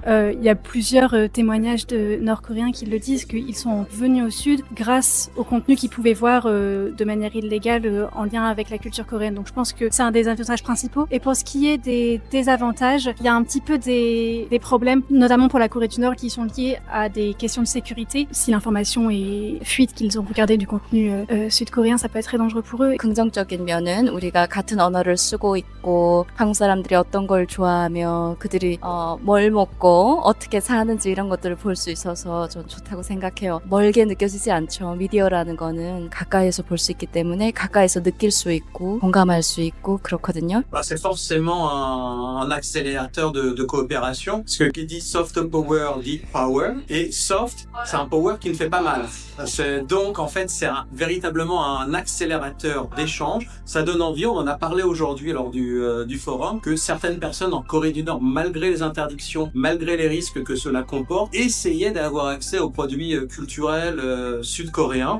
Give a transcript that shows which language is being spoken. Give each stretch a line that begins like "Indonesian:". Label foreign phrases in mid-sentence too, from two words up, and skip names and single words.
French: Il y a plusieurs témoignages de Nord-Coréens qui le disent, qu'ils sont venus au Sud grâce au contenu qu'ils pouvaient voir de manière illégale en lien avec la culture coréenne. Donc je pense que c'est un des avantages principaux. Et pour ce qui est des désavantages, il y a un petit peu des problèmes, notamment pour la Corée du Nord, qui sont liés à des questions de sécurité. Si l'information est fuite, qu'ils ont regardé du contenu sud-coréen, ça peut être très dangereux pour eux.
Korean: 긍정적인 면은 우리가 같은 언어를 쓰고 있고 한국 사람들이 어떤 걸 좋아하며 그들이 뭘 먹고 어떻게 사는지 이런 것들을 볼 수 있어서 전 좋다고 생각해요. 멀게 느껴지지 않죠. 미디어라는 거는 가까이에서 볼 수 있기 때문에 가까이에서 느낄 수 있고 공감할 수 있고 그렇거든요.
French: C'est forcément un accélérateur de coopération, parce que qui dit
English: soft power
French: dit power, et soft, c'est un power qui ne fait pas mal. Donc en fait, c'est véritablement un accélérateur d'échange. Ça donne envie, on en a parlé aujourd'hui lors du forum, que certaines personnes en Corée du Nord, malgré les interdictions, malgré les risques que cela comporte, essayaient d'avoir accès aux produits culturels sud-coréens.